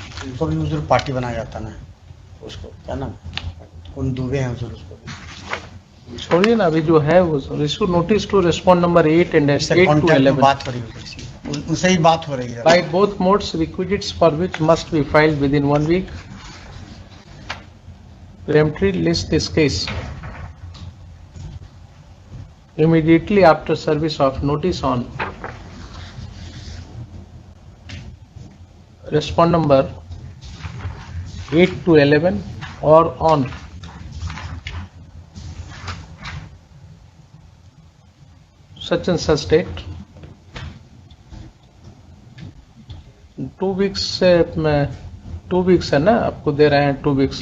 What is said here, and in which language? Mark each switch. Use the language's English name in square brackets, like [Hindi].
[Hindi] उनको भी उधर पार्टी बनाया जाता ना, उसको क्या नाम, उन दुबे हैं उधर उसको छोड़िए ना, अभी जो है वो [English] issue notice to respond number 8 and 8 [Hindi] इससे [English] to [Hindi] कॉन्टैक्ट में 11 बात हो रही है उनसे। उनसे ही बात हो रही है। [English] by both modes, requisites for which must be filed within 1 week. Peremptory list this case immediately after service of notice on respond number 8 to 11 or on such and such date. [Hindi] 2 weeks से 2 weeks है ना, आपको दे रहे हैं 2 weeks